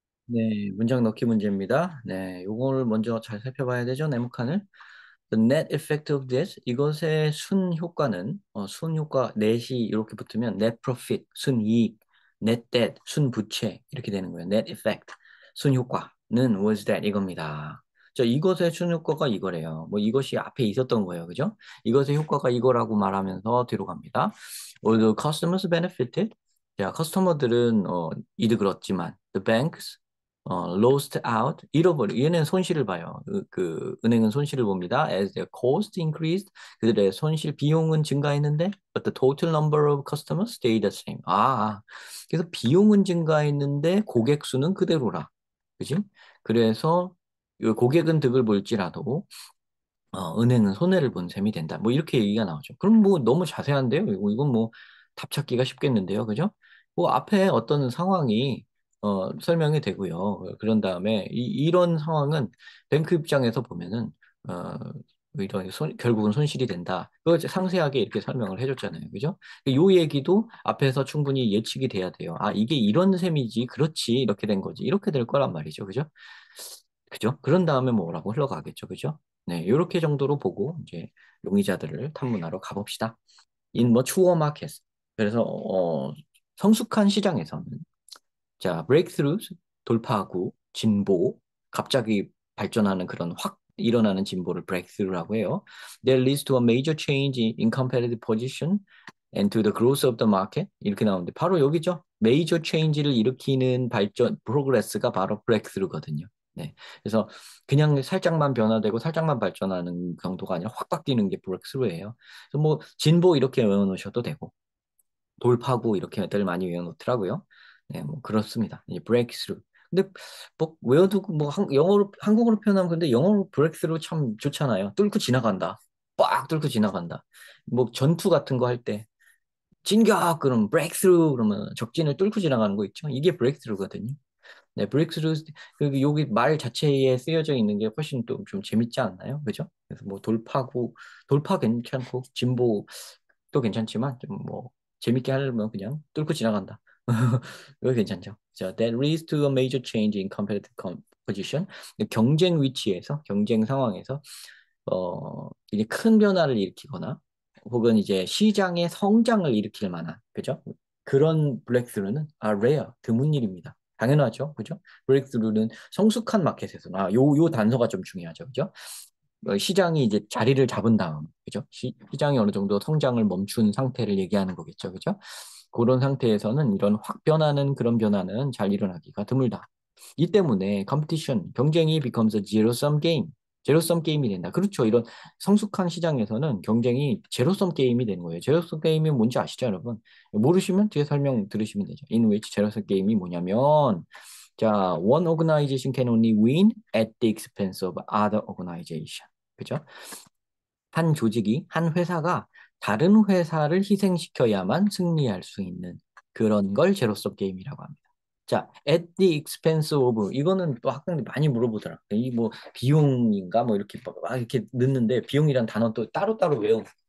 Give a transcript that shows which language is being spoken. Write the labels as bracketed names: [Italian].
[Korean] 네, 문장 넣기 문제입니다. 네, 요거를 먼저 잘 살펴봐야 되죠, 네모칸을. [English] The net effect of this, [Korean] 이것의 순 효과는, 순 효과, net이 이렇게 붙으면 net profit, 순이익, net debt, 순 부채, 이렇게 되는 거예요. [English] net effect, [Korean] 순 효과는 [English] was that, [Korean] 이겁니다. 자, 이것의 순 효과가 이거래요. 뭐 이것이 앞에 있었던 거예요. 그죠? 이것의 효과가 이거라고 말하면서 뒤로 갑니다. [English] The customers benefited. [Korean] 자, 커스터머들은 이득을 얻지만 [English] the banks lost out, [Korean] 잃어버려. 얘는 손실을 봐요. 은행은 손실을 봅니다. [English] As their cost increased, [Korean] 그들의 손실 비용은 증가했는데, [English] but the total number of customers stayed the same. [Korean] 그래서 비용은 증가했는데 고객 수는 그대로라. 그지? 그래서 이 고객은 득을 볼지라도 은행은 손해를 본 셈이 된다. 뭐 이렇게 얘기가 나오죠. 그럼 뭐 너무 자세한데요? 이건 뭐 답 찾기가 쉽겠는데요. 그죠? 뭐 앞에 어떤 상황이 설명이 되고요. 그런 다음에 이런 상황은 뱅크 입장에서 보면은 어, 이런 결국은 손실이 된다. 그거 상세하게 이렇게 설명을 해줬잖아요. 그죠? 요 얘기도 앞에서 충분히 예측이 돼야 돼요. 아, 이게 이런 셈이지. 그렇지. 이렇게 된 거지. 이렇게 될 거란 말이죠. 그죠? 그죠? 그런 다음에 뭐라고 흘러가겠죠. 그죠? 네, 이렇게 정도로 보고 이제 용의자들을 탐문하러 가봅시다. [English] In mature markets. [Korean] 그래서 성숙한 시장에서는 자, breakthroughs 돌파하고 진보 갑자기 발전하는 그런 확 일어나는 진보를 breakthrough라고 해요. [English] That leads to a major change in competitive position and to the growth of the market [Korean] 이렇게 나오는데 바로 여기죠. major change를 일으키는 발전 progress가 바로 breakthrough거든요. 네. 그래서 그냥 살짝만 변화되고 살짝만 발전하는 정도가 아니라 확 바뀌는 게 breakthrough예요. 그래서 뭐 진보 이렇게 외워놓으셔도 되고 돌파구 이렇게들 많이 외워놓더라고요. 네, 뭐 그렇습니다. 이제 breakthrough. 근데 뭐 외워두고 뭐 영어로 한국어로 표현하면 근데 영어로 breakthrough 참 좋잖아요. 뚫고 지나간다. 빡 뚫고 지나간다. 뭐 전투 같은 거 할 때 진격 그러면 breakthrough 그러면 적진을 뚫고 지나가는 거 있죠. 이게 breakthrough거든요. 네, breakthrough 그 여기 말 자체에 쓰여져 있는 게 훨씬 또 좀 재밌지 않나요? 그죠? 그래서 뭐 돌파구 돌파 괜찮고 진보 또 괜찮지만 좀 뭐 재밌게 하려면 그냥 뚫고 지나간다. 이거 괜찮죠. [English] 자, that leads to a major change in competitive position. [Korean] 경쟁 위치에서 경쟁 상황에서 이제 큰 변화를 일으키거나 혹은 이제 시장의 성장을 일으킬 만한 그죠? 그런 브렉스루는 rare 드문 일입니다. 당연하죠, 그죠? 브렉스루는 성숙한 마켓에서는 요 단서가 좀 중요하죠, 그죠? 시장이 이제 자리를 잡은 다음, 그죠? 시장이 어느 정도 성장을 멈춘 상태를 얘기하는 거겠죠, 그죠? 그런 상태에서는 이런 확 변하는 그런 변화는 잘 일어나기가 드물다. 이 때문에 컴피티션, 경쟁이 [English] becomes a zero-sum game. [Korean] 제로섬 게임이 된다. 그렇죠. 이런 성숙한 시장에서는 경쟁이 제로섬 게임이 되는 거예요. 제로섬 게임이 뭔지 아시죠, 여러분? 모르시면 뒤에 설명 들으시면 되죠. [English] In which [Korean] 제로섬 게임이 뭐냐면, [English] 자, one organization can only win at the expense of other organization. [Korean] 그죠? 한 조직이, 한 회사가 다른 회사를 희생시켜야만 승리할 수 있는 그런 걸 제로섬 게임이라고 합니다. 자, at the expense of 이거는 또 학생들이 많이 물어보더라. 이 뭐 비용인가 뭐 이렇게 막 이렇게 넣는데 비용이란 단어 또 따로따로 외우.